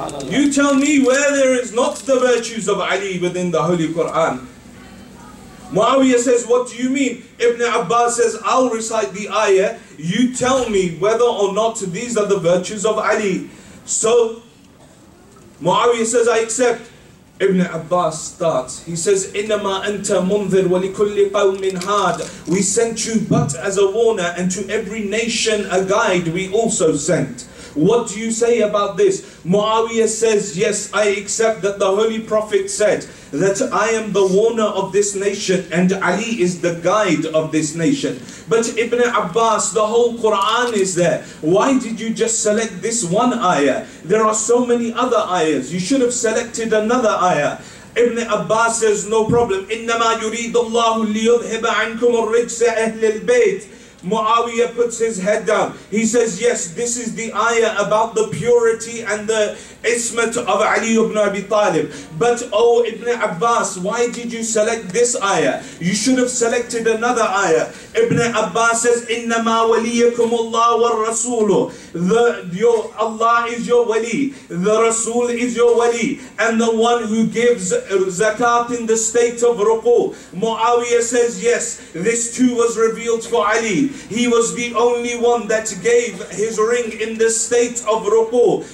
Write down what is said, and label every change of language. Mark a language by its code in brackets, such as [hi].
[en] You tell me where there is not the virtues of Ali within the Holy Quran. Muawiyah says, what do you mean? Ibn Abbas says, I'll recite the ayah. You tell me whether or not these are the virtues of Ali. So Muawiyah says, I accept. Ibn Abbas starts. He says, [ar] إِنَّمَا أَنْتَ مُنذِرْ وَلِكُلِّ قَوْمٍ هَادٍ. [en] We sent you but as a warner, and to every nation a guide we also sent. What do you say about this? Muawiyah says, yes, I accept that the Holy Prophet said that I am the warner of this nation and Ali is the guide of this nation. But Ibn Abbas, the whole Quran is there. Why did you just select this one ayah? There are so many other ayahs. You should have selected another ayah. Ibn Abbas says, no problem. [ar] إِنَّمَا يُرِيدُ اللَّهُ لِيُذْهِبَ عَنْكُمُ الرِّجْسَ أَهْلِ الْبَيْتِ. [en] Muawiyah puts his head down. He says, yes, this is the ayah about the purity and the ismat of Ali ibn Abi Talib. But oh Ibn Abbas, why did you select this ayah? You should have selected another ayah. Ibn Abbas says, [ar] إِنَّمَا وَلِيَكُمُ اللَّهُ وَالرَّسُولُ. [en] Allah is your wali, the Rasul is your wali, and the one who gives zakat in the state of ruku. Muawiyah says, yes, this too was revealed for Ali. He was the only one that gave his ring in the state of ruku.